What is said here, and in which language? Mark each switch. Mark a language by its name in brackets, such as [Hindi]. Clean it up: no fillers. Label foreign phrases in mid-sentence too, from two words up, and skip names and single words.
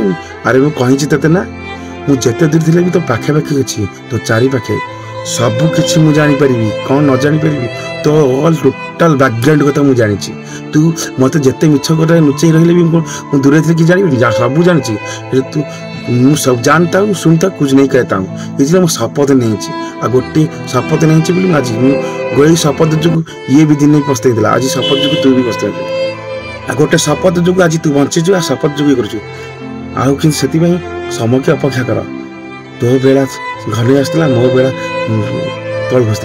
[Odia] ଆରେ ମୁଁ କହିଛି ତତେ ନା, ମୁଁ ଯେତେ ଦୂର ଥିଲେ ବି ତୋ ପାଖାପାଖି ଅଛି, ତୋ ଚାରିପାଖେ। ସବୁ କିଛି ମୁଁ ଜାଣିପାରିବି, କ'ଣ ନ ଜାଣିପାରିବି ତ ଅଲ୍ ଟୋଟାଲ ବ୍ୟାକଗ୍ରାଉଣ୍ଡ କଥା ମୁଁ ଜାଣିଛି। ତୁ ମୋତେ ଯେତେ ମିଛ କଥା ଲୁଚେଇ ରହିଲେ ବି ମୁଁ ଦୂରରେ ଥିଲେ କି ଜାଣିବିନି, ସବୁ ଜାଣିଛି। ତୁ ମୁଁ ସବୁ [Hindi] ଜାଣତା हूँ, सुनता कुछ नहीं कहता हूँ। [Odia] इसलिए ମୁଁ ଶପଥ ନେଇଛି, ଆଉ ଗୋଟିଏ ଶପଥ ନେଇଛି ବୋଲି ଆଜି ମୁଁ ଏଇ ଶପଥ ଯୋଗୁଁ ଇଏ ବି ଦିନେ ପସ୍ତେଇଥିଲା, ଆଜି ଶପଥ ଯୋଗୁଁ ତୁ ବି ପସ୍ତେଇଛୁ। ଆଉ ଗୋଟେ ଶପଥ ଯୋଗୁଁ ଆଜି ତୁ ବଞ୍ଚିଛୁ, ଆଉ ଶପଥ ଯୋଗୁଁ ଇଏ କରୁଛୁ। ଆଉ କିନ୍ତୁ ସେଥିପାଇଁ ସମୟಕ್ಕೆ ଅପେକ୍ଷା କର। ତୋ ବେଳା ଘନେଇ ଆସିଥିଲା, ମୋ ବେଳା ତଳ ଖସିଥିଲା।